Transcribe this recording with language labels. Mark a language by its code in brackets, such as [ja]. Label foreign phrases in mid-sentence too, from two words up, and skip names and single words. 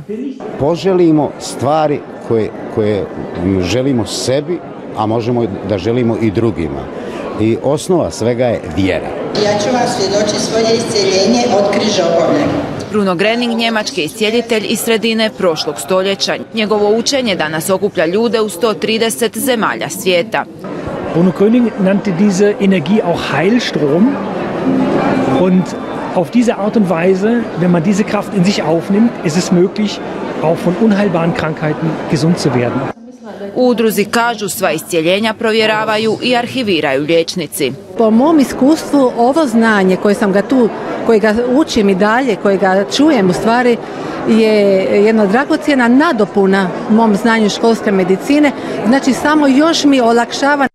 [hr] Poželimo stvari koje želimo sebi, a možemo da želimo i drugima. I osnova svega je vjera. Ja ću vam svjedočiti svoje iscijeljenje od križobolje. Bruno Gröning, njemački iscijelitelj iz sredine prošlog stoljeća. Njegovo učenje danas okuplja ljude u 130 zemalja svijeta. [de] Bruno Gröning nannte diese Energie auch Heilstrom. Und auf diese Art und Weise, wenn man diese Kraft in sich aufnimmt, ist es möglich, auch von unheilbaren Krankheiten gesund zu werden. [hr] U udruzi kažu sva iscijeljenja provjeravaju i arhiviraju liječnici. Po mom iskustvu ovo znanje koje ga učim i dalje, koje ga čujem u stvari, je jedna dragocjena nadopuna mom znanju školske medicine, znači samo još mi olakšava.